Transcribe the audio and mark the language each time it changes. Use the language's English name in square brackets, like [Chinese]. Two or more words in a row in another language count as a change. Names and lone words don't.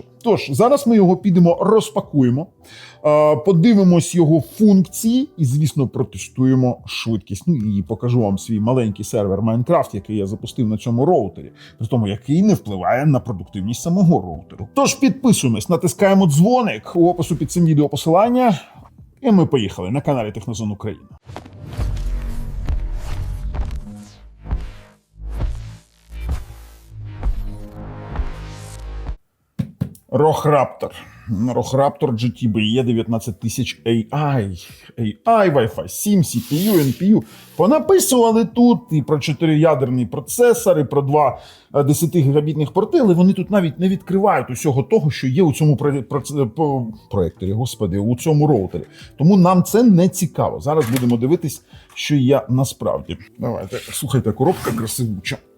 [Ukrainian] Тож, зараз ми його підемо розпакуємо, подивимось його функції і, звісно, протестуємо швидкість. Ну і покажу вам свій маленький сервер Minecraft, який я запустив на цьому роутері, при тому, який не впливає на продуктивність самого роутеру. Тож підписуємось, натискаємо дзвоник, у опису під цим відео посилання, і ми поїхали на каналі Технозон Україна. ROG Raptor GT BE19000 AI. AI, Wi-Fi 7, CPU, NPU. Понаписували тут і про 4-ядерний процесор, і про 2 10-гігабітних порти, але вони тут навіть не відкривають усього того, що є у цьому проекторі, господи, у цьому роутері. Тому нам це не цікаво. Зараз будемо дивитись, що є насправді. Давайте, слухайте, коробка красивуча.